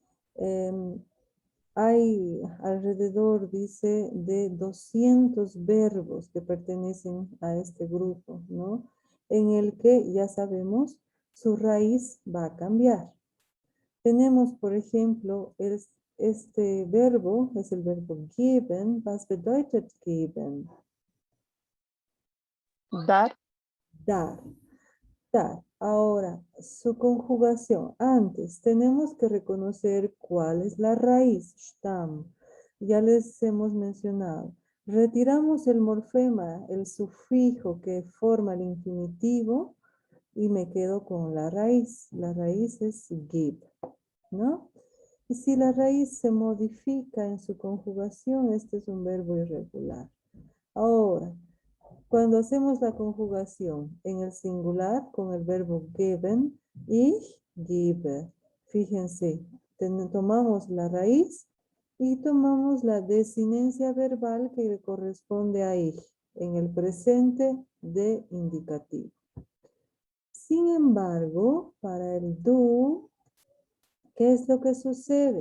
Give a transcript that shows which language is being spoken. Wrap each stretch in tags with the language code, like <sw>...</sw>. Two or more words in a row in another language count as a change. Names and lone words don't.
<es>Hay alrededor, dice, de 200 verbos que pertenecen a este grupo, ¿no? En el que ya sabemos su raíz va a cambiar. Tenemos, por ejemplo, este verbo, es el verbo geben.</es> <de>Was bedeutet geben?</de> <es>Dar, Dar. Dar. Ahora, su conjugación. Antes, tenemos que reconocer cuál es la raíz, Stamm. Ya les hemos mencionado. Retiramos el morfema, el sufijo que forma el infinitivo y me quedo con la raíz. La raíz es gib, ¿no? Y si la raíz se modifica en su conjugación, este es un verbo irregular. Ahora, cuando hacemos la conjugación en el singular con el verbo geben,</es> <de>ich gebe.</de> <es>Fíjense, tomamos la raíz y tomamos la desinencia verbal que le corresponde a ich en el presente de indicativo. Sin embargo, para el do, ¿qué es lo que sucede?</es>